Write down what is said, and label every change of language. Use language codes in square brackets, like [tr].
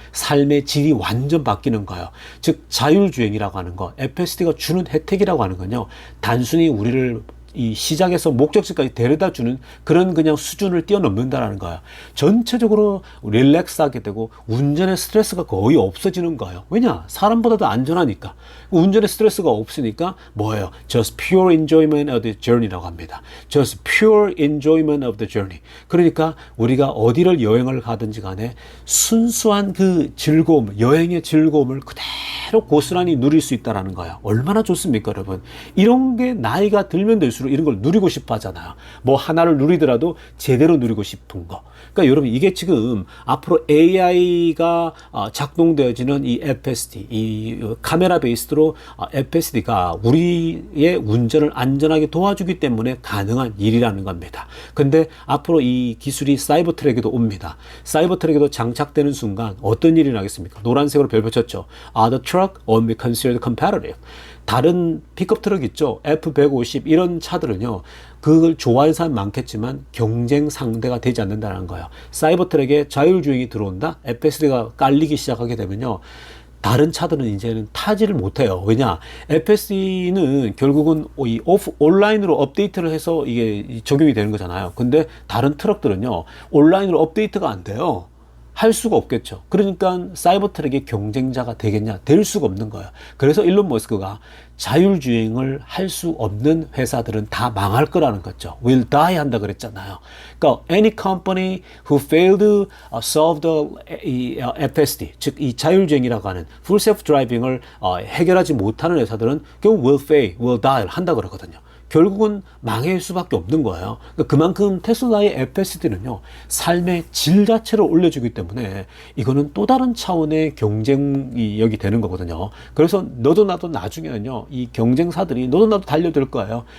[ko] 삶의 질이 완전 바뀌는 거예요. 즉 자율주행이라고 하는 거, FSD가 주는 혜택이라고 하는 건요. 단순히 우리를 이 시작에서 목적지까지 데려다 주는 그런 그냥 수준을 뛰어넘는다라는 거예요. 전체적으로 릴렉스하게 되고 운전의 스트레스가 거의 없어지는 거예요. 왜냐? 사람보다도 안전하니까. 운전의 스트레스가 없으니까 뭐예요? [en] Just pure enjoyment of the journey [ko] 라고 합니다. [en] Just pure enjoyment of the journey. [ko] 그러니까 우리가 어디를 여행을 가든지 간에 순수한 그 즐거움, 여행의 즐거움을 그대로 고스란히 누릴 수 있다는 거예요. 얼마나 좋습니까, 여러분? 이런 게 나이가 들면 들수록 이런 걸 누리고 싶어 하잖아요. 뭐 하나를 누리더라도 제대로 누리고 싶은 거. 그러니까 여러분 이게 지금 앞으로 AI가 작동되어지는 이 FSD, 이 카메라 베이스로 FSD가 우리의 운전을 안전하게 도와주기 때문에 가능한 일이라는 겁니다. 근데 앞으로 이 기술이 사이버 트랙에도 옵니다. 사이버 트랙에도 장착되는 순간 어떤 일이 나겠습니까? 노란색으로 별 붙였죠. [en] The truck won't be considered competitive. [ko] 다른 픽업 트럭 있죠. F150 이런 차들은요. 그걸 좋아하는 사람 많겠지만 경쟁 상대가 되지 않는다는 거예요. 사이버 트랙에 자율주행이 들어온다. FSD가 깔리기 시작하게 되면요. 다른 차들은 이제는 타지를 못해요. 왜냐? FSD는 결국은 이 온라인으로 업데이트를 해서 이게 적용이 되는 거잖아요. 근데 다른 트럭들은요. 온라인으로 업데이트가 안 돼요. 할 수가 없겠죠. 그러니까 사이버 트랙의 경쟁자가 되겠냐? 될 수가 없는 거예요. 그래서 일론 머스크가 자율주행을 할 수 없는 회사들은 다 망할 거라는 거죠. [en] will die [ko] 한다 그랬잖아요. 그러니까 [en] any company who failed to solve the FSD, [ko] 즉 이 자율주행이라고 하는 full self driving을 해결하지 못하는 회사들은 결국 [en] will fail, will die [ko] 한다 그러거든요. 결국은 망할 수밖에 없는 거예요. 그만큼 테슬라의 FSD는요, 삶의 질 자체를 올려주기 때문에 이거는 또 다른 차원의 경쟁력이 되는 거거든요. 그래서 너도 나도 나중에는요, 이 경쟁사들이 너도 나도 달려들 거예요.